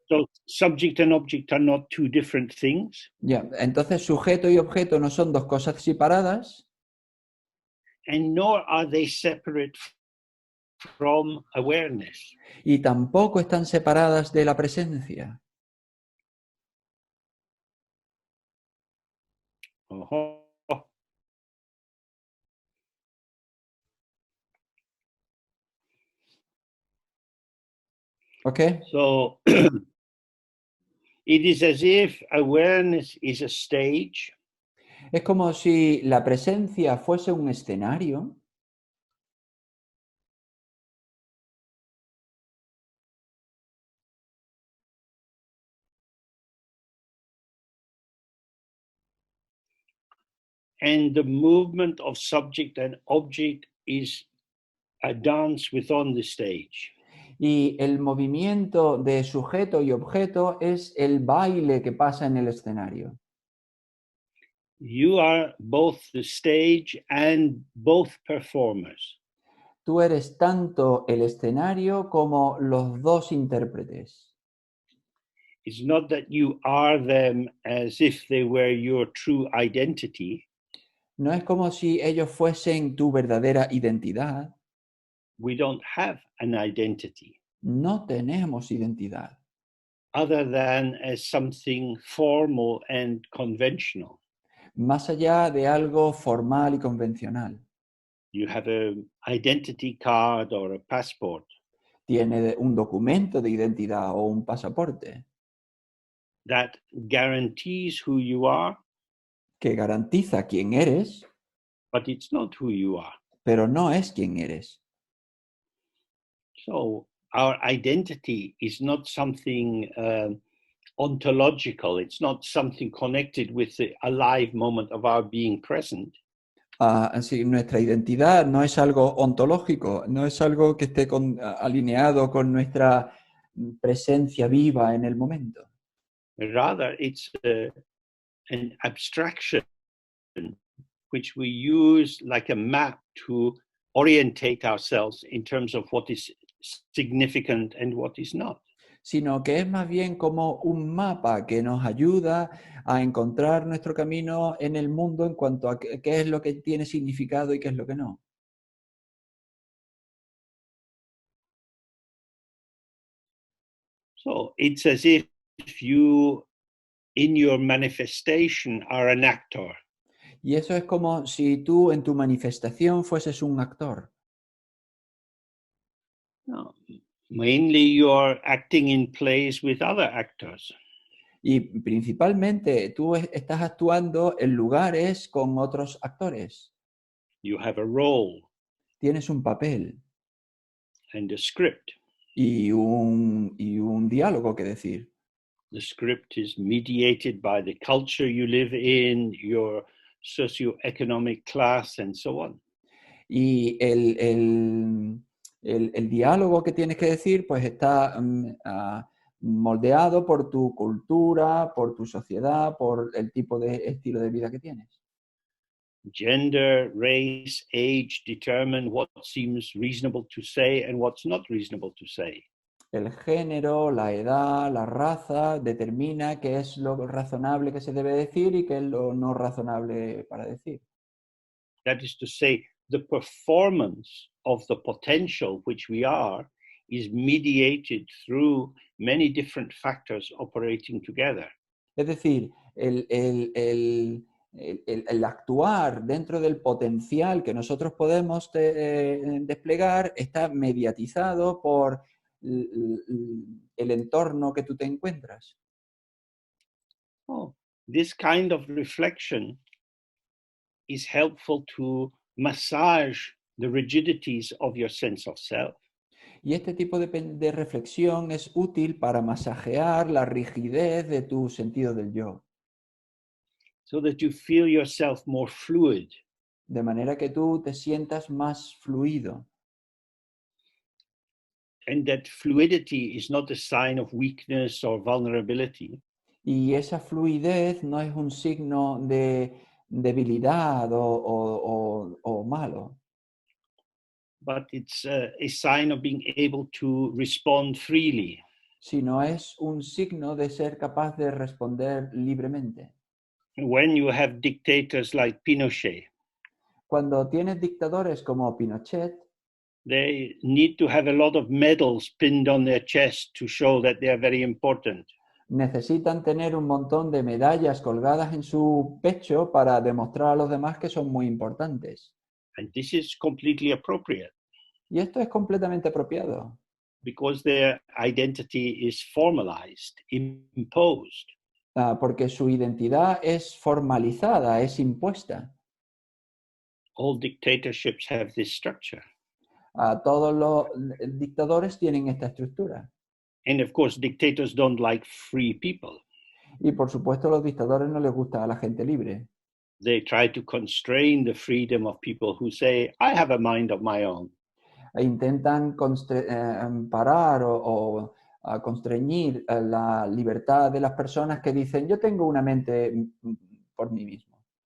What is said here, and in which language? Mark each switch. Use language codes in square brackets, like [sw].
[en] So subject and object are not two different things. Yeah. [es] Entonces, sujeto y objeto no son dos cosas separadas. [en] And nor are they separate from awareness. [es] Y tampoco están separadas de la presencia. Uh-huh. [en] Okay. So it is as if awareness is a stage. [es] Es como si la presencia fuese un escenario. [en] and the movement of subject and object is a dance within the stage. [es] Y el movimiento de sujeto y objeto es el baile que pasa en el escenario. [en] You are both the stage and both performers. [es] Tú eres tanto el escenario como los dos intérpretes. [en] It's not that you are them as if they were your true identity. [es] No es como si ellos fuesen tu verdadera identidad. [en] We don't have an identity [es] No tenemos identidad, [en] other than as something formal and conventional. [es] más allá de algo formal y convencional. [en] You have an identity card or a passport. [es] Tiene un documento de identidad o un pasaporte [en] That guarantees who you are, [es] que garantiza quién eres, [en] but it's not who you are. [es] pero no es quién eres. [en] So our identity is not something ontological. It's not something connected with the alive moment of our being present. [es] Así, nuestra identidad no es algo ontológico, no es algo que esté alineado con nuestra presencia viva en el momento. [en] Rather, it's an abstraction which we use like a map to orientate ourselves in terms of what is significant and what is not. [es] Sino que es más bien como un mapa que nos ayuda a encontrar nuestro camino en el mundo en cuanto a qué es lo que tiene significado y qué es lo que no. [en] So it's as if you, in your manifestation, are an actor. [es] Y eso es como si tú en tu manifestación fueses un actor. [en] No, mainly you're acting in plays with other actors. [es] Y principalmente tú estás actuando en lugares con otros actores. [en] You have a role [es] Tienes un papel [en] and a script. [es] y un diálogo que decir. [en] The script is mediated by the culture you live in, your socioeconomic class, and so on. [es] Y el diálogo que tienes que decir pues está moldeado por tu cultura, por tu sociedad, por el tipo de estilo de vida que tienes. [en] Gender, race, age determine what seems reasonable to say and what's not reasonable to say. [es] El género, la edad, la raza determina qué es lo razonable que se debe decir y qué es lo no razonable para decir. [en] That is to say, the performance of the potential which we are is mediated through many different factors operating together. [es] Es decir, el actuar dentro del potencial que nosotros podemos desplegar está mediatizado por el entorno que tú te encuentras. [en] Oh, this kind of reflection is helpful to massage the rigidities of your sense of self. [es] Y este tipo de reflexión es útil para masajear la rigidez de tu sentido del yo. [en] So that you feel yourself more fluid. [es] De manera que tú te sientas más fluido. [en] And that fluidity is not a sign of weakness or vulnerability. [es] Y esa fluidez no es un signo de debilidad o malo. [en] But it's a sign of being able to respond freely. [es] Sino es un signo de ser capaz de responder libremente. [en] When you have dictators like Pinochet, [es] Cuando tienes dictadores como Pinochet, [en] they need to have a lot of medals pinned on their chest to show that they are very important. [es] necesitan tener un montón de medallas colgadas en su pecho para demostrar a los demás que son muy importantes. [en] And this is completely appropriate [es] Y esto es completamente apropiado, [en] because their identity is formalized, imposed. [es] porque su identidad es formalizada, es impuesta. [en] All dictatorships have this structure. [es] Todos los dictadores tienen esta estructura. [en] And of course, dictators don't like free people. [es] Y por supuesto a los dictadores no les gusta a la gente libre. [en] they try to constrain the freedom of people who say, I have a mind of my own. [es] E intentan parar o constreñir la libertad de las personas que dicen, yo tengo una mente por mí mismo.